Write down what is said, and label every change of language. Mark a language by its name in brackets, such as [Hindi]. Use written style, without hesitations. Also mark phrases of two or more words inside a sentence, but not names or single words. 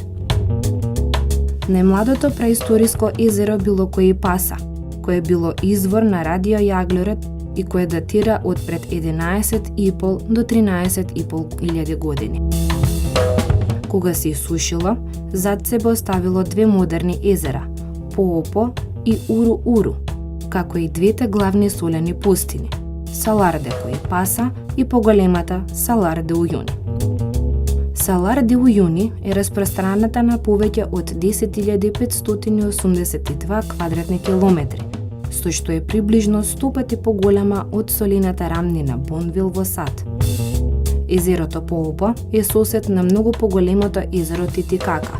[Macedonian] Најмладото преисториско езеро било Којипаса, кое било извор на радиојаглерод и кое датира од пред 11,5 до 13.500 години. Кога се исушило, зад себе оставило две модерни езера – Поопо и Уру-Уру, како и двете главни солени пустини – Салар де Којипаса и поголемата Салар де Ујуни. Салар де Ујуни е распространата на повеќе од 10.582 квадратни километри со што е приближно 100 пати поголема од солената рамнина Бонвил во САД. Езерото Поопо е сосед на многу поголемото езеро Титикака.